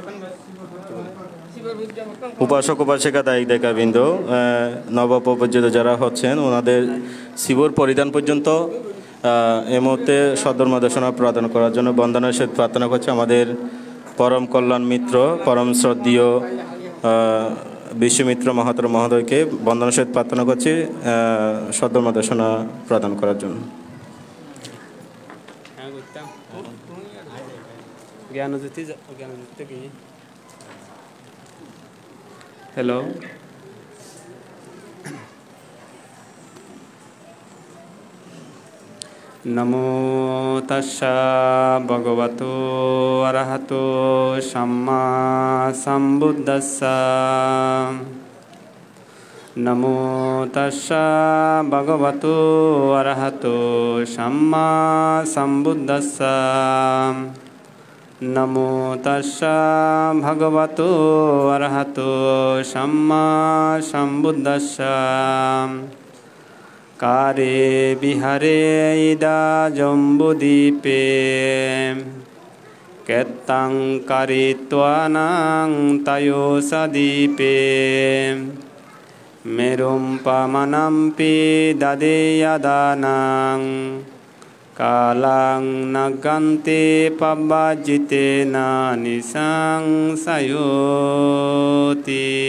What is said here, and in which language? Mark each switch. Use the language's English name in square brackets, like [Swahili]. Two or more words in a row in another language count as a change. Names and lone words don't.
[Bangla] উপাসক উপাসিকা দায়িক দায়িকাবৃন্দ নবপ্রপঞ্চিত যারা হচ্ছেন ওনাদের শিবর পরিধান পর্যন্ত এই মুহূর্তে সদ্ধর্মদেশনা প্রদান করার জন্য বন্দনার সহিত প্রার্থনা করছে আমাদের পরম কল্যাণ মিত্র পরম শ্রদ্ধীয় বিশ্বমিত্র মহাত্র মহোদয়কে বন্দনার সহিত প্রার্থনা করছি সদ্ধর্মদেশনা প্রদান করার জন্য। হ্যালো, [Pali] নমো তাস্সা ভগবতো অরহতো সাম্মা সম্বুদ্ধাস্সা। নমো তাস্সা ভগবতো অরহতো সাম্মা সম্বুদ্ধাস্সা। নমো তাস্সা ভগবতো অরহতো সাম্মা সম্বুদ্ধাস্সা। কারে বিহারে ইদা জম্বুদ্বীপে কেত্তাং কারিত্বানাং তায়োসাদ্বীপে মেরুম পামানাম্পি দাদেয়াদানাং কালাং নাগান্তে পাব্বাজিতে না নিসাং সায়োতি।